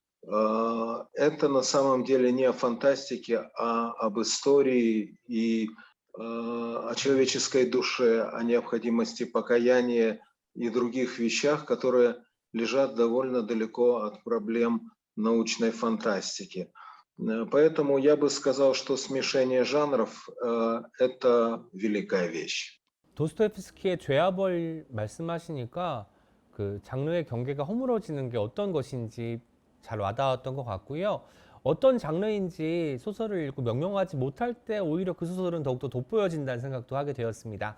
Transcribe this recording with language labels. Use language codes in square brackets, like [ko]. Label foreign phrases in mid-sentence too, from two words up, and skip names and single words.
[ru] Это на самом деле не о фантастике, а об истории и о человеческой душе, о необходимости покаяния и других вещах, которые лежат довольно далеко от проблем научной фантастики. Поэтому я бы сказал, что смешение жанров – это великая вещь. [ko] 도스토옙스키의 죄와벌 말씀하시니까 그 장르의 경계가 허물어지는 게 어떤 것인지 잘 와닿았던 것 같고요. 어떤 장르인지 소설을 읽고 명명하지 못할 때 오히려 그 소설은 더욱더 돋보여진다는 생각도 하게 되었습니다.